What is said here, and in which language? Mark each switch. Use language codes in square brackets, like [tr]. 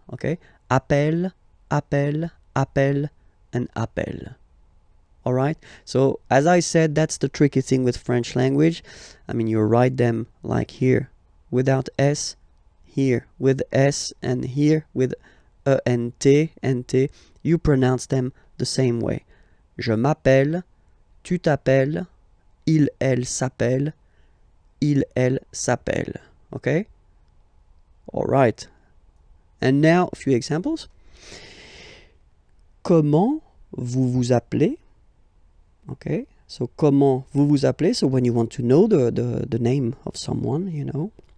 [en] Okay, appel, and appel. All right, so as I said, that's the tricky thing with French language. I mean, you write them like here without s, here with s, and here with e and t, you pronounce them the same way. [fr] Je m'appelle, tu t'appelles, il, elle s'appelle, il, elle s'appelle. [en] Okay, All right. And now a few examples. [fr] Comment vous vous appelez? [en] Okay. [fr] So comment vous vous appelez? [en] So when you want to know the name of someone, you know.